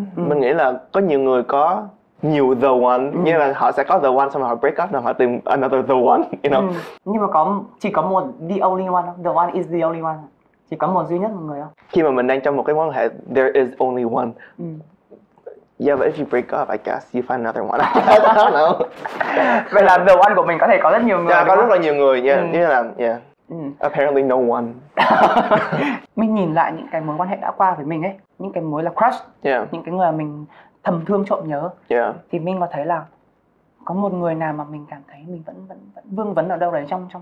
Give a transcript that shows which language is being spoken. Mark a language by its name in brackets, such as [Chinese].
[Vietnamese] Mình nghĩ là có nhiều người có nhiều the one, như là họ sẽ có the one xong rồi họ break up rồi họ tìm [English] another the one, you know. [Vietnamese] Nhưng mà chỉ có một the only one không? [English] The one is the only one. [Vietnamese] Chỉ có một duy nhất một người không? Khi mà mình đang trong một cái mối quan hệ, [English] there is only one. Yeah, but if you break up, I guess you find another one. I don't know. [Vietnamese] Vậy là the one của mình có thể có rất nhiều người. Có rất là nhiều người, như là [English] apparently no one. [Vietnamese] Mình nhìn lại những cái mối quan hệ đã qua với mình ấy, những cái mối là crush, những cái người mà mình thầm thương trộm nhớ, thì mình có thấy là có một người nào mà mình cảm thấy mình vẫn vương vấn ở đâu đấy trong.